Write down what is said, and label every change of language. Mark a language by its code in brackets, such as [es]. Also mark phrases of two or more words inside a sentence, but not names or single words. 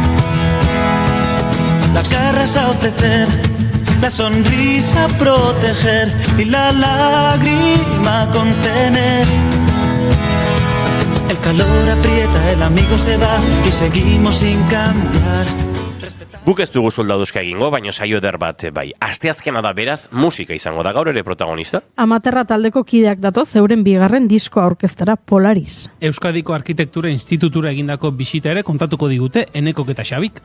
[es] Las garras a ofrecer, la sonrisa a proteger y la lágrima a contener. El calor aprieta, el amigo se va y seguimos sin cambiar. [eu] Guk ez dugu soldaduska egingo, baina saio eder bat bai. Asteazkena da beraz, musika izango da gaur ere protagonista. Amaterra taldeko kideak datoz zeuren bigarren disko aurkeztera Polaris. Euskadiko Arkitektura Institutura egindako bisita ere kontatuko digute Enekok eta Xabik.